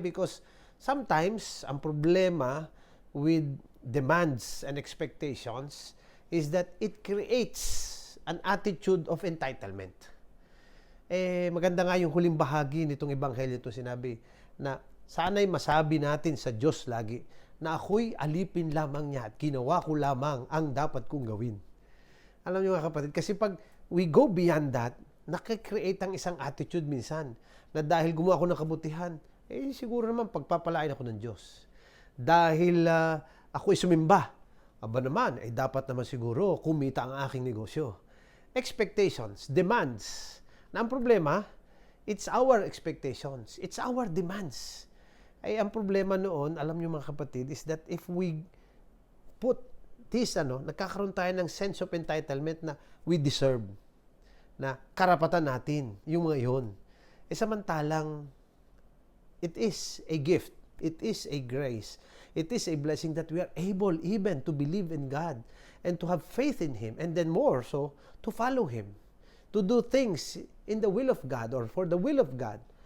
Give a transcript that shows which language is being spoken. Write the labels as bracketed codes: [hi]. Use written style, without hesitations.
[en] Because sometimes, [tl] ang problema [en] with demands and expectations is that it creates an attitude of entitlement. [tl] Maganda nga yung huling bahagi nitong ebanghelyo ito, sinabi na sana'y masabi natin sa Diyos lagi na ako'y alipin lamang niya at ginawa ko lamang ang dapat kong gawin. Alam niyo mga kapatid, kasi pag [en] we go beyond that, [tl] nakikreate ang isang attitude minsan na dahil gumawa ako ng kabutihan, siguro naman pagpapalain ako ng Diyos. Dahil ako'y sumimba, aba naman, dapat naman siguro kumita ang aking negosyo. [en] Expectations, demands. [tl] Na ang problema, [en] it's our expectations, it's our demands. [tl] Ang problema noon, alam niyo mga kapatid, [en] is that if we put this, [tl] nagkakaroon tayo ng sense of entitlement na [en] we deserve, [tl] na karapatan natin, yung mga yun. [en] Samantalang, it is a gift, it is a grace, it is a blessing that we are able even to believe in God and to have faith in Him, and then more so, to follow Him, to do things in the will of God or for the will of God.